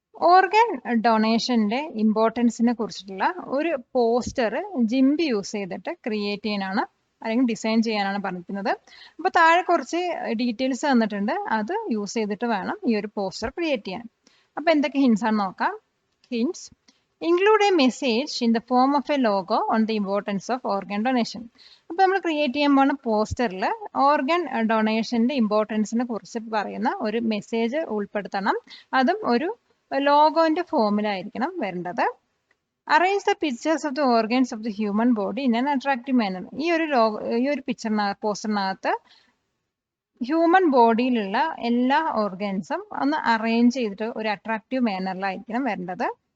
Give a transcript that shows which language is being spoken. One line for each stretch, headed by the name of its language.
Malayalam: Organ ഡൊണേഷൻ്റെ ഇമ്പോർട്ടൻസിനെ കുറിച്ചിട്ടുള്ള ഒരു poster GIMP use ചെയ്തിട്ട് ക്രിയേറ്റ് ചെയ്യാനാണ് അല്ലെങ്കിൽ ഡിസൈൻ ചെയ്യാനാണ് പറഞ്ഞിരിക്കുന്നത്. അപ്പോൾ താഴെ കുറച്ച് ഡീറ്റെയിൽസ് തന്നിട്ടുണ്ട്. അത് യൂസ് ചെയ്തിട്ട് വേണം ഈ ഒരു പോസ്റ്റർ ക്രിയേറ്റ് ചെയ്യാൻ. അപ്പോൾ എന്തൊക്കെ ഹിൻസ് ആണ് നോക്കാം.
English: Hints: include a message in the form of a logo on the importance of organ donation.
Malayalam: അപ്പോൾ നമ്മൾ ക്രിയേറ്റ് ചെയ്യാൻ പോകുന്ന പോസ്റ്ററിൽ ഓർഗൻ ഡൊണേഷൻ്റെ ഇമ്പോർട്ടൻസിനെ കുറിച്ച് പറയുന്ന ഒരു മെസ്സേജ് ഉൾപ്പെടുത്തണം. അതും ഒരു ലോഗോൻ്റെ ഫോമിലായിരിക്കണം വരേണ്ടത്.
English: Arrange the pictures of the organs of the human body in an attractive manner.
Malayalam: ഈ ഒരു പോസ്റ്ററിനകത്ത് ഹ്യൂമൻ ബോഡിയിലുള്ള എല്ലാ ഓർഗൻസും ഒന്ന് അറേഞ്ച് ചെയ്തിട്ട് ഒരു അട്രാക്റ്റീവ് മാനറിലായിരിക്കണം വരേണ്ടത്.